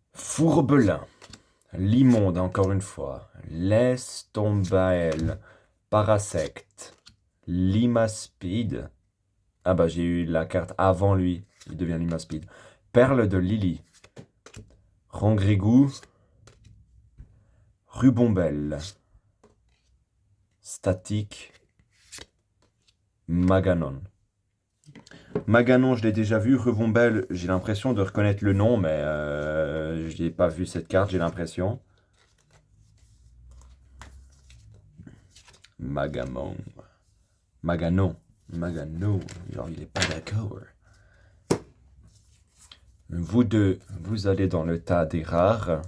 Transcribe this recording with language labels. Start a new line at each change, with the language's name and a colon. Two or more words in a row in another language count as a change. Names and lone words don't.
French: Fourbelin. L'immonde, encore une fois. L'estombael. Parasect. Limaspide. Ah bah j'ai eu la carte avant lui. Il devient Limaspide. Perle de Lily. Rangrigou. Rubombelle. Statique. Maganon. Maganon, je l'ai déjà vu. Rubombelle, j'ai l'impression de reconnaître le nom, mais je n'ai pas vu cette carte, j'ai l'impression. Magamon. Maganon. Maganon. Genre, il n'est pas d'accord. Vous deux, vous allez dans le tas des rares.